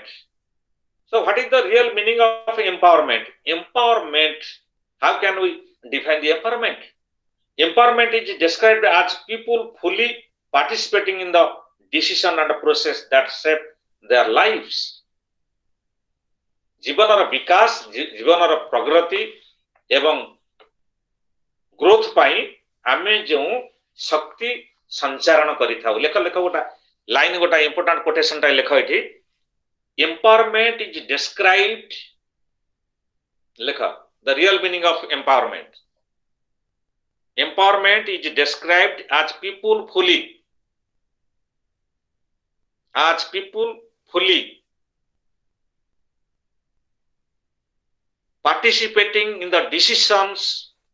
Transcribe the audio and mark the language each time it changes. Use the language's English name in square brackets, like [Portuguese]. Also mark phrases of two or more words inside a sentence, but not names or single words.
[English] So what is the real meaning of empowerment? Empowerment, how can we define the empowerment? Empowerment is described as people fully participating in the decision and process that shape their lives. [Odia] ଜୀବନର ବିକାଶ, ଜୀବନର ପ୍ରଗତି ଏବଂ ଗ୍ରୋଥ ପାଇଁ ଆମେ ଯେଉଁ ଶକ୍ତି ସଞ୍ଚାରଣ କରିଥାଉ. ଲେଖ ଗୋଟା ଲାଇନ ଗୋଟା [English] important quotation [Odia] ଟା ଲେଖ ଏଠି. [English] Empowerment is described, lekha, the real meaning of empowerment. Empowerment is described as people fully participating in the decisions